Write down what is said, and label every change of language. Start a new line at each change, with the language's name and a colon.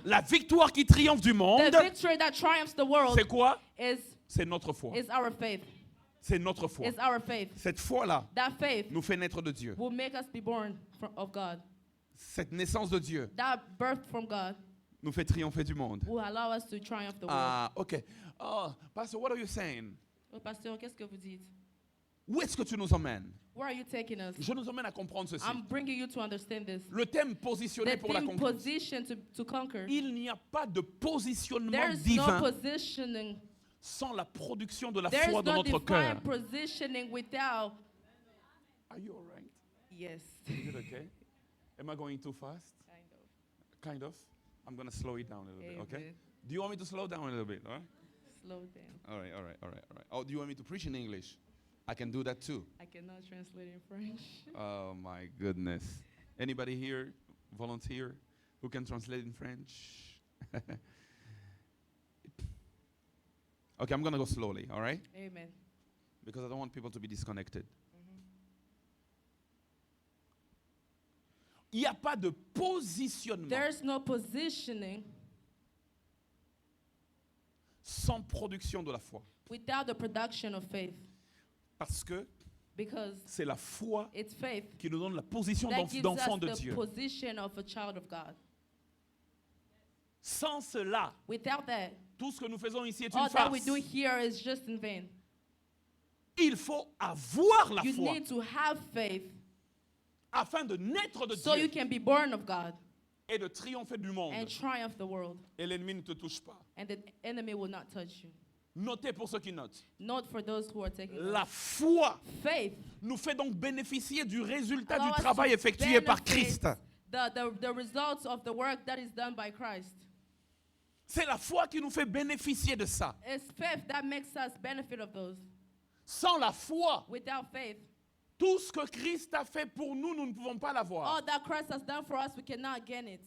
French: la victoire qui triomphe du monde,
English: the victory that triumphs the world
French: c'est quoi?
English: is
French: C'est notre foi.
English: our faith.
French: C'est notre foi.
English: Is our faith.
French: Cette foi-là
English: That faith
French: nous fait naître de Dieu.
English: will make us be born of God.
French: Cette naissance de Dieu
English: That birth from God
French: nous fait triompher du monde.
English: will allow us to triumph the world. Ah, ok. Oh, Pastor, what are you saying?
French: Oh, Pasteur, qu'est-ce que vous dites? Où est-ce que tu nous emmènes?
English: Where are you taking us?
French: Je nous emmène à comprendre ceci.
English: I'm bringing you to understand this.
French: Le thème positionné
English: The
French: pour la
English: theme
French: conquête.
English: position to conquer.
French: Il n'y a pas de positionnement
English: There's no
French: divin
English: positioning.
French: sans la production de la
English: There's
French: foi dans
English: no
French: notre
English: divine
French: cœur.
English: positioning without. Are you all right? Yes. Is it okay? Am I going too fast? Kind of. I'm going to slow it down a little bit, okay? Amen. Do you want me to slow down a little bit? All right? Slow down. All right, all right, all right, all right. Oh, do you want me to preach in English? I can do that too. I cannot translate in French. Oh my goodness. Anybody here volunteer who can translate in French? Okay, I'm going to go slowly, all right? Amen. Because I don't want people to be disconnected.
French: Il n'y a pas de positionnement
English: There's no positioning
French: sans production de la foi.
English: without the production of faith.
French: Parce que
English: Because
French: c'est la foi
English: it's faith
French: qui nous donne la position
English: that gives
French: d'enfant
English: us
French: de
English: the
French: Dieu.
English: position of a child of God.
French: Sans cela,
English: Without that,
French: tout ce que nous faisons ici est
English: all
French: une
English: that we
French: farce.
English: do here is just in vain.
French: Il faut avoir la
English: You
French: foi
English: need to have faith
French: afin de naître de
English: so you
French: Dieu
English: can be born of God
French: et de triompher du monde.
English: and triumph the world.
French: Et l'ennemi ne te touche pas.
English: And the enemy will not touch you.
French: Notez pour ceux qui notent.
English: Note for those who are taking
French: La
English: notes.
French: foi
English: Faith
French: nous fait donc bénéficier du résultat
English: allows
French: du
English: us to
French: travail effectué par
English: benefit
French: Christ.
English: the results of the work that is done by Christ.
French: C'est la foi qui nous fait bénéficier de ça.
English: It's faith that makes us benefit of those.
French: Sans la foi,
English: Without faith,
French: tout ce que Christ a fait pour nous, nous ne pouvons pas l'avoir.
English: all that Christ has done for us, we cannot gain it.